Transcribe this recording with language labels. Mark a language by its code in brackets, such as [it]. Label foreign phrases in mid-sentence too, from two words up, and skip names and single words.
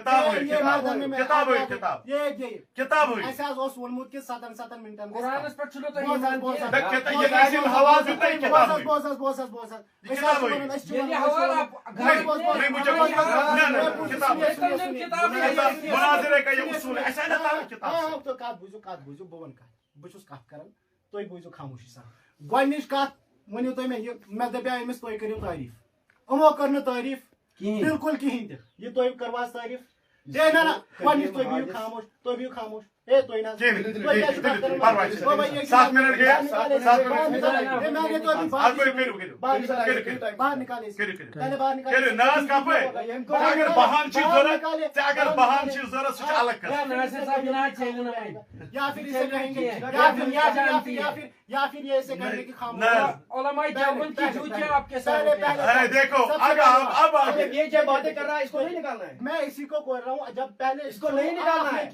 [ks] وونمت کہ 7 منٹن بہت کت کران تھی بوزو خاموشی سان. گۄڈنِچ کتھ ؤنِو تُہۍ مےٚ دپیٛاو أمِس تُہۍ کٔرِو تعریٖف. یِمو کٔر نہٕ تعریٖف بالکل کِہینۍ تہِ. یہِ تُہۍ کٔروا تعریٖف نہ گۄڈنِچ تُہۍ بِہِو خاموش اے تو نا [ur] پرواہ 7 منٹ گئے 7 منٹ میں نے تو ابھی باہر نکالے پہلے باہر نکالے [ks] ناز کپے اگر بہان چھ ضرورت اگر بہان چھ ضرورت سہ الگ کر [ur] ناصر صاحب جناب چلے نا بھائی یا پھر اسے کہیں گے یا پھر یہ ایسے کرنے کی خاموشی علماء دیوبند کی جوتیاں آپ کے ساتھ دیکھو اب یہ جو باتیں کر رہا ہے اس کو نہیں نکالنا ہے. میں اسی کو بول رہا ہوں جب پہلے اس کو نہیں نکالنا ہے